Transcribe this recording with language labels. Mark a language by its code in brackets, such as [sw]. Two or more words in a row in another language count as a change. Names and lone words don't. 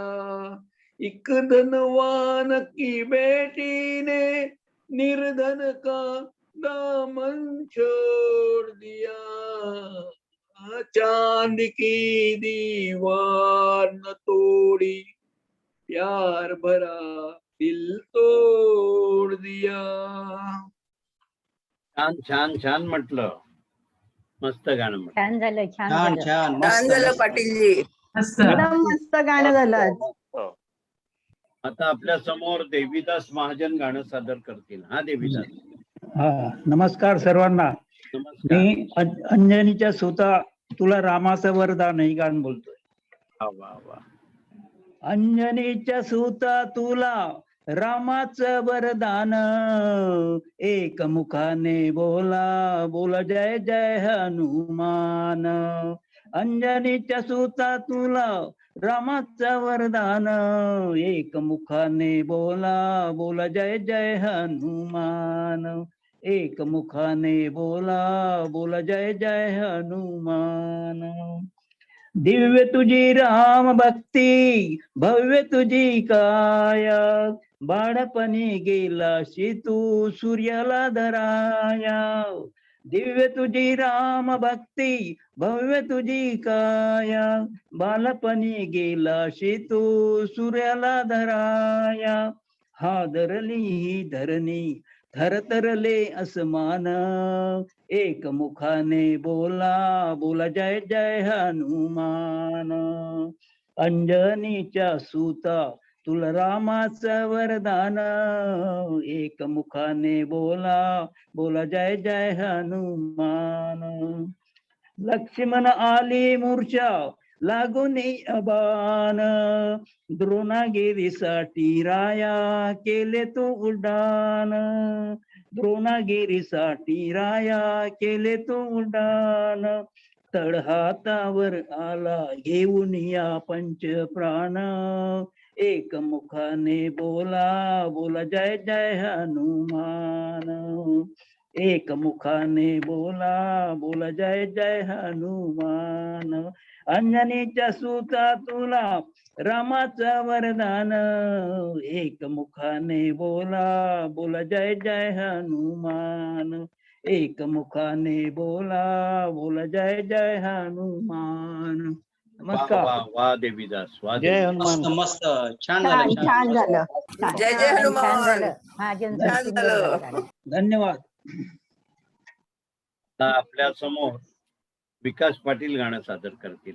[hi] एक धनवान की बेटी ने निर्धन का दामन छोड़ दिया. चांद की दीवार न तोड़ी, प्यार भरा दिल तोड़ दिया. [mr] छान छान छान म्हटलं. मस्त गाणं म्हटलं. छान झालं, छान छान झालं. छान छान मस्त झालं मस्त. पाटीलजी. एकदम मस्त गाणं झालं आज. आता आपल्या समोर देवीदास महाजन गाणं सादर करतील. हा देवीदास. हा नमस्कार सर्वांना. नमस्कार. मी अंजनीच्या सुता तुला रामाचं वरदान ही गाणं बोलतोय. वा वा वा. अंजनीच्या सुता तुला रामाचं वरदान, एक मुखाने बोला बोला जय जय हनुमान. अंजनीच्या सुता तुला रामाचं वरदान, एक मुखाने बोला बोला जय जय हनुमान. एक मुखाने बोला बोला जय जय हनुमान. दिव्य तुझी राम भक्ती, भव्य तुझी काया, बाळपणी गेलाशी तू सूर्याला धराया. दिव्य तुझी राम भक्ती, भव्य तुझी काया, बालपणी गेलाशी तू सूर्याला धराया. हादरली ही धरणी, थरथरले असमान, एक मुखाने बोला बोला जय जय हनुमान. अंजनीच्या सुता तुला रामाचं वरदान, एक मुखाने बोला बोला जय जय हनुमान. लक्ष्मण आली मूर्छा लागोने अबान द्रोणागिरीसाठी राया केले तो उड्डाण द्रोणागिरीसाठी राया केले तो उड्डाण तळहातावर आला घेऊन या पंच प्राण एकमुखाने बोला बोला जय जय हनुमान एकमुखाने बोला बोला जय जय हनुमान अंजनीच्या सुता तुला रामाचं वरदान एकमुखाने बोला बोला जय जय हनुमान एकमुखाने बोला बोला जय जय हनुमान वा नमस्कार वा वा देवीदास वा जय देवीदास. हनुमान मस्त छान छान झालं छान झालं छान. जय जय हनुमान छान झालं महाजन छान सचिन झालं. बरोबर झालं. धन्यवाद आता आपल्या समोर विकास पाटील गाणं सादर करतील.